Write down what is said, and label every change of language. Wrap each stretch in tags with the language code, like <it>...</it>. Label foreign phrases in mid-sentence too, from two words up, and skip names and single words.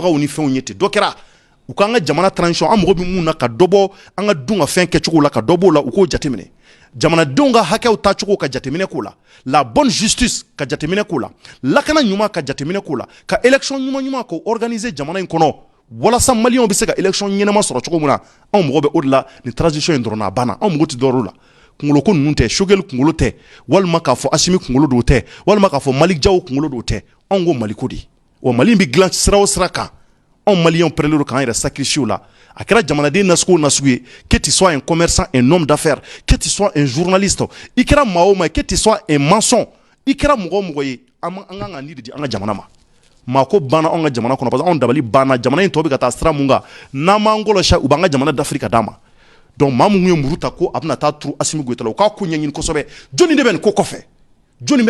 <bm>ni fɛnw ye ten dɔ kɛra u k'an ka jamana transition an mago bɛ mun na ka dɔ bɔ an ka dun ka fɛn kɛcogo la ka dɔ b'o la u k'o jateminɛ jamanadenw ka hakɛw taacogo ka jateminɛ k'o la la</bm> <fr>bonne justice</fr> <bm>ka jateminɛ k'o la lakana ɲuman ka jateminɛ k'o la ka élection ɲuman k'o organiser jamana in kɔnɔ walasa maliyɛnw bɛ se ka élection ɲɛnama sɔrɔ cogo min na anw mago bɛ o de la nin transition in dɔrɔn na a banna anw mago tɛ dɔwɛrɛ la kunkolo ko ninnu tɛ Choguel kunkolo tɛ walima k'a fɔ Asimi kunkolo dɔw tɛ walima k'a fɔ Malick Diaw kunkolo dɔw tɛ anw ko Mali ko de wa Mali bɛ dilan sira o sira kan anw maliyɛnw pɛrɛlen don k'an yɛrɛ sacrifier o la a kɛra jamanaden nasugu o nasugu ye</bm> <fr>que tu sois un commerçant un homme d'affaires que tu sois un</fr> <bm>journaliste i kɛra maa o maa</bm> <fr>que tu sois un maçon</fr> <bm>i kɛra mɔgɔ o mɔgɔ ye an kan ka nin de di an ka jamana ma maa ko banna anw ka jamana kɔnɔ</bm> <fr>parce que</fr> <bm>anw dabali banna jamana in tɔ bɛ ka taa sira mun kan n'an m'an kɔlɔsi u b'an ka jamana dafiri ka d'a ma donc maa mun ye muru ta ko a bɛna taa turu Asimi Goyita la u k'a ko ɲɛɲini kosɛbɛ jɔnni de bɛ nin ko kɔfɛ jɔnni bɛ</bm>